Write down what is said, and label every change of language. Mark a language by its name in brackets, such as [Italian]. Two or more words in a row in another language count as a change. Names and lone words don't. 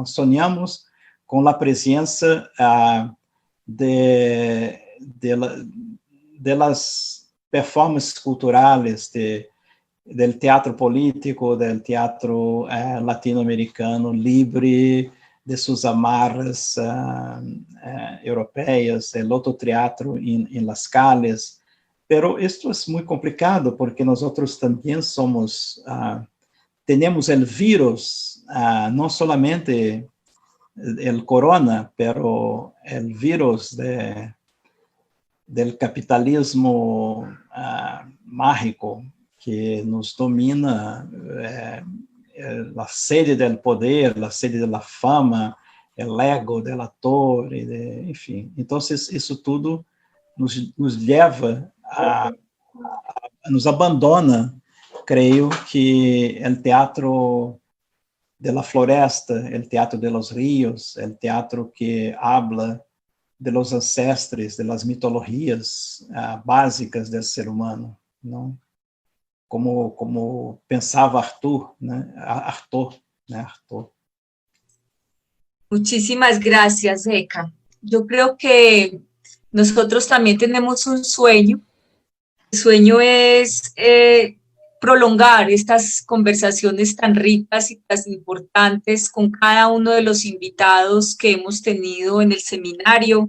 [Portuguese] Sonhamos com a presença das performances culturais, do teatro político, do teatro latino-americano livre, de suas amarras europeias, do outro teatro em [Spanish] las calles. Pero esto es muy complicado porque nosotros también tenemos el virus, no solamente el corona, pero el virus del capitalismo mágico que nos domina, la sede del poder, la sede de la fama, el ego del actor, [Portuguese] enfim. Entonces, isso tudo nos leva nos abandona, creio que o teatro [Spanish] de la [Portuguese] floresta, o teatro [Spanish] de los ríos, [Portuguese] o teatro que [Spanish] habla de los ancestres, de las [Portuguese] mitologias básicas do ser humano, não? Como pensava Arthur, né? Arthur. [Spanish] Muchísimas gracias, Eka. Yo creo que nosotros también tenemos un sueño. El sueño es prolongar estas conversaciones tan ricas y tan importantes con cada uno de los invitados que hemos tenido en el seminario.